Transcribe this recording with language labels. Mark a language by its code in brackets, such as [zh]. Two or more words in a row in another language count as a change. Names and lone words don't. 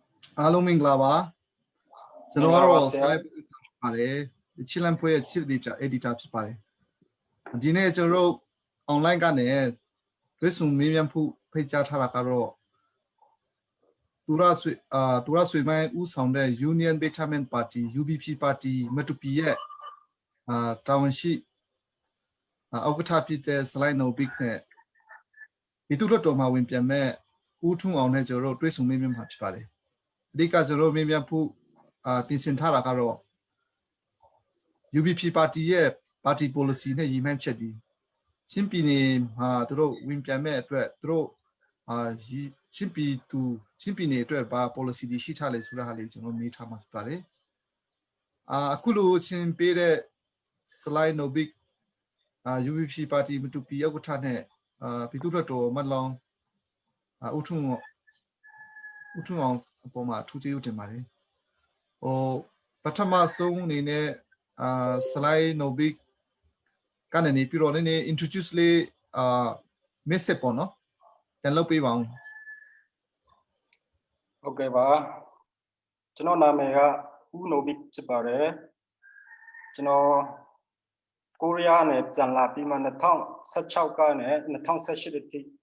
[my] အားလုံးမင်္ဂလာပါကျွန်တော်ကတော့ slide ပါတယ်ချီလန်ဖွဲ့ရဲ့ [en] chief editor [my] ဖြစ်ပါတယ်ဒီနေ့ကျွန်တော်တို့ online ကနေ တွေ့ဆုံမေးမြန်းဖို့ဖိတ်ကြားထားတာကတော့သူရဆွေမိုင်းဦးဆောင်တဲ့ Union Betterment Party UBP Party မတူပီရဲ့တာဝန်ရှိဥက္ကဋ္ဌဖြစ်တဲ့ slide no big နဲ့ဒီသူတို့တော်မှာဝင်ပြန်မဲ့ဦးထွန်းအောင်နဲ့ကျွန်တော်တို့တွေ့ဆုံမေးမြန်းမှာဖြစ်ပါတယ်အဓိကကျွန်တော်မေးမြန်းဖို့ပြင်ဆင်ထားတာကတော့ UBP Party ရဲ့ [en] Party Policy [my] နဲ့ရည်မှန်းချက်ဒီချင်းပြည်နယ်မှာသူတို့ဝင်ပြန်မဲ့အတွက်သူတို့ ချင်းပြည်နယ်အတွက်ဘာ policy တွေရှိထားလဲဆိုတာဟာလေးကျွန်တော်မေးထားမှာဖြစ်ပါတယ် အခုလိုချင်းပေးတဲ့ slide no big UBP Party မတူပီဥက္ကဋ္ဌနဲ့ပြည်သူ့တော်မတ်လောင်ဦးထွန်းအောင်အပေါ်မှာထူးခြားတင်ပါတယ်ပထမဆုံးအနေနဲ့ slide no big ကနေပြီးတော့နည်းနည်း introduce လေး message ပေါ့နော်ပြန်လုပ်ပေးပါဦး ဟုတ်ကဲ့ပါကျွန်တော်နာမည်ကဦးနိုဘစ်ဖြစ်ပါတယ်ကျွန်တော်ကိုရီးယားနဲ့ပြန်လာပြီးမှ2016ကနေ2018အထိ